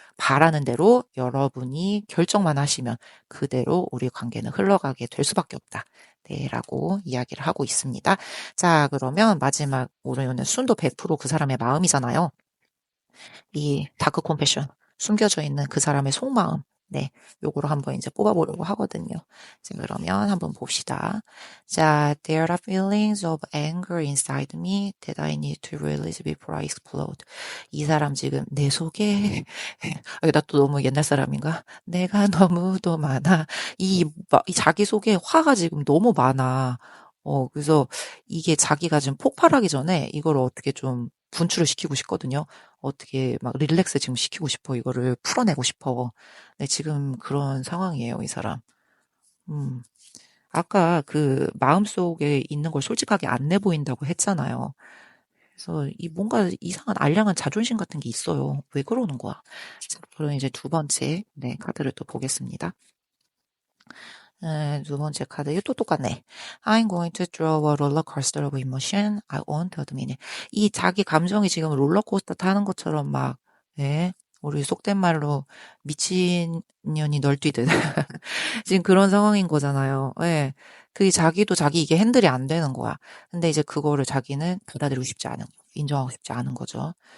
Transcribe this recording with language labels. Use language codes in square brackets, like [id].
[ko] 바라는 대로 여러분이 결정만 하시면 그대로 우리 관계는 흘러가게 될 수밖에 없다. 네, 라고 이야기를 하고 있습니다. 자, 그러면 마지막, 우리는 순도 100%그 사람의 마음이잖아요. 이 다크 컴패션 숨겨져 있는 그 사람의 속마음 네, 요거로 한번 이제 뽑아보려고 하거든요. 자, 그러면 한번 봅시다. [en] 자, there are feelings of anger inside me that I need to release before I explode. [ko] 이 사람 지금 내 속에 나 또 너무 옛날 사람인가? 내가 너무도 많아. 이 자기 속에 화가 지금 너무 많아. 그래서 이게 자기가 지금 폭발하기 전에 이걸 어떻게 좀 분출을 시키고 싶거든요. 어떻게 막 릴렉스 지금 시키고 싶어. 이거를 풀어내고 싶어. 네, 지금 그런 상황이에요, 이 사람. 음. 아까 그 마음속에 있는 걸 솔직하게 안 내보인다고 했잖아요. 그래서 이 뭔가 이상한 알량한 자존심 같은 게 있어요. 왜 그러는 거야? 자, 그럼 이제 두 번째, 네, 카드를 또 보겠습니다. 두 번째 카드, 이거 또 똑같네. [en] I'm going to throw a roller coaster of emotion. I won't admit it. [ko] 이 자기 감정이 지금 롤러코스터 타는 것처럼 막, 예, 우리 속된 말로 미친년이 널뛰듯. 지금 그런 상황인 거잖아요. 예. 그 자기도 자기 이게 핸들이 안 되는 거야. 근데 이제 그거를 자기는 받아들이고 싶지 않은, 인정하고 싶지 않은 거죠.